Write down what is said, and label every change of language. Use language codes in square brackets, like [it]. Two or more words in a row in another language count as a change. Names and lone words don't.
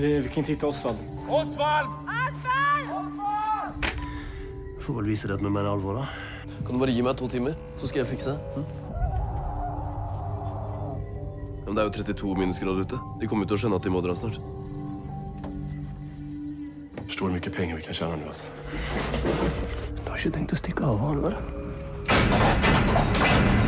[sv] kan inte hitta Osvald. Osvald! Får väl visa det att med mig allvar då. [no] Kan du bare gi meg 2 timer, så skal jeg fikse det? Ja, men det er jo 32 minusgrader ute. De kommer til å skjønne at de må dra snart. [sv] Förstår hur mycket pengar vi kan tjäna nu alltså. Du har inte tänkt att sticka av honom eller?